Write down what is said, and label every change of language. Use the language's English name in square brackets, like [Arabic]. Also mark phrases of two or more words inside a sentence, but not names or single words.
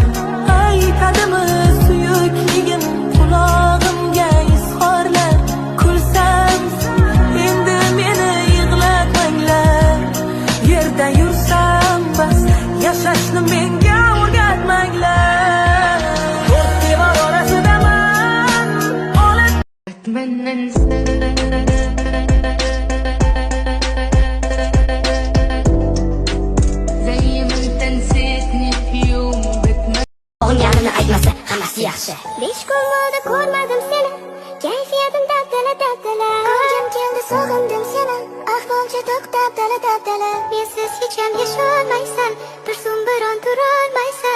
[Uzbek] Qaytadimi suyukligim qulog'imga izhorlar? Kulsam endi meni yig'latmanglar. Yerda yursam bas yashashni menga o'rgatmanglar. To'rt devor orasidaman [Arabic] أتمنى زي ما انت نسيتني في يوم [Uzbek] O'yinlarimni aytmasa hammasi yaxshi. 5 kun bo'ldi ko'rmadim seni, kayfiyatim dabdala dabdala. Ko'nglim keldi sog'indim seni, ahvolcha to'xtab dabdala. Mensiz hech ham yasholmaysan, tursam biron turolmaysan.